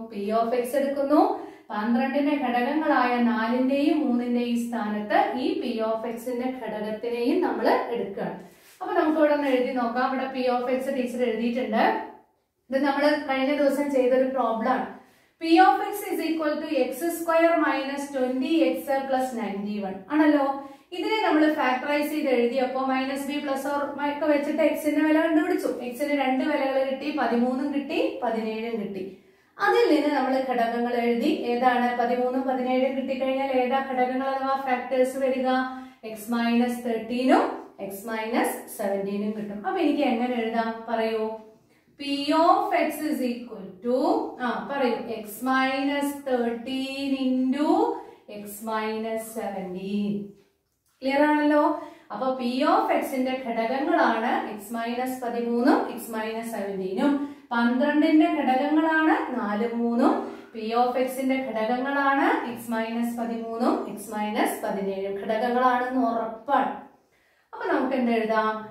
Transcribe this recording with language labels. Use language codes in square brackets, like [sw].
[ml] P(x) എടുക്കുന്നു. 12ന്റെ ഘടകങ്ങളായ 4ന്റെയും 3ന്റെയും സ്ഥാനത്ത് ഈ P(x)ന്റെ ഘടകത്തിനെയും നമ്മൾ എടുക്കുകയാണ്. അപ്പൊ നമുക്ക് ഇവിടെ ഒന്ന് എഴുതി നോക്കാം. ഇവിടെ P(x) ടീച്ചർ എഴുതിയിട്ടുണ്ട്. ഇത് നമ്മൾ കഴിഞ്ഞ ദിവസം ചെയ്തൊരു പ്രോബ്ലം ആണ്. [en] P(x) is equal to x² minus 20x plus 91 ആണല്ലോ. [ml] ഇതിനെ നമ്മൾ ഫാക്ടറൈസ് ചെയ്ത് എഴുതിയപ്പോ -b + or ഒക്കെ വെച്ചിട്ട് എക്സിന്റെ വില കണ്ടുപിടിച്ചു. എക്സിന് 2 വിലകൾ കിട്ടി, 13 കിട്ടി, 17 കിട്ടി. അതിൽ നിന്ന് നമ്മൾ ഘടകങ്ങൾ എഴുതി. ഏതാണ് 13 17 കിട്ടിക്കഴിഞ്ഞാൽ ഏതാ ഘടകങ്ങൾ അഥവാ ഫാക്ടേഴ്സ് വരിക? x - 13ഉം x - 17ഉം കിട്ടും. അപ്പൊ എനിക്ക് എങ്ങനെ എഴുതാം പറയൂ? [en] P(x) is equal to പറയൂ x - 13 × x - 17. [ml] ക്ലിയർ ആണല്ലോ? അപ്പൊ P(x)ന്റെ ഘടകങ്ങളാണ് x - 13ഉം x - 17ഉം. 12ന്റെ ഘടകങ്ങളാണ് 4ഉം 3ഉം. P(x)ന്റെ ഘടകങ്ങളാണ് x - 13ഉം x - 17ഉം. ഘടകങ്ങളാണെന്ന് ഉറപ്പാണ്. അപ്പൊ നമുക്ക് എന്തെഴുതാം?